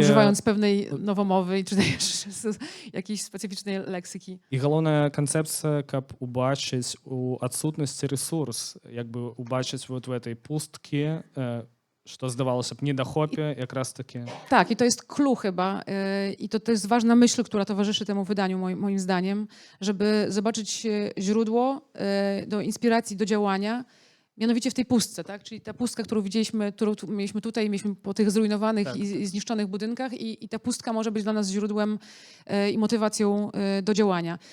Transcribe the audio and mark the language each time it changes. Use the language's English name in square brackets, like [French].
[Polish] używając pewnej nowomowy, czy też jakiejś specyficznej leksyki. [Ukrainian] І головна концепція, [Belarusian] каб убачыць у адсутнасці ресурс, якби убачыць [Russian] вот в этой [Belarusian] пусткі, што здавалося б недахопе, якраз таки. [Polish] Tak, i to jest clue chyba. I to jest ważna myśl, która towarzyszy temu wydaniu, moim zdaniem, żeby zobaczyć źródło do inspiracji, do działania. Mianowicie w tej pustce, tak? Czyli ta pustka, którą widzieliśmy, którą mieliśmy tutaj, mieliśmy po tych zrujnowanych Tak. i zniszczonych budynkach i ta pustka może być dla nas źródłem i motywacją do działania.